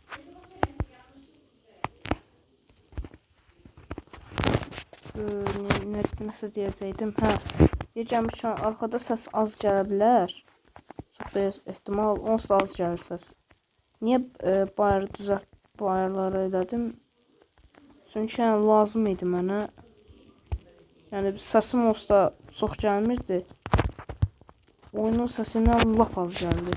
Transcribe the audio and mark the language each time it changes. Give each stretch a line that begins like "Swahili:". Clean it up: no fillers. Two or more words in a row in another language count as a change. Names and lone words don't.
Azerbaijani: Nasıl diyəcəkdim? Hə.
Turkish: Diyeceğim ki arkada ses az gələ bilər.
Azerbaijani: Çox da ehtimal onsuz da az gəlir səs. Niyə bayırları elədim? Çünki yəni lazım idi mənə. Yəni səsim onsuz da çox gəlmirdi. Oyunun səsindən lap az gəldi.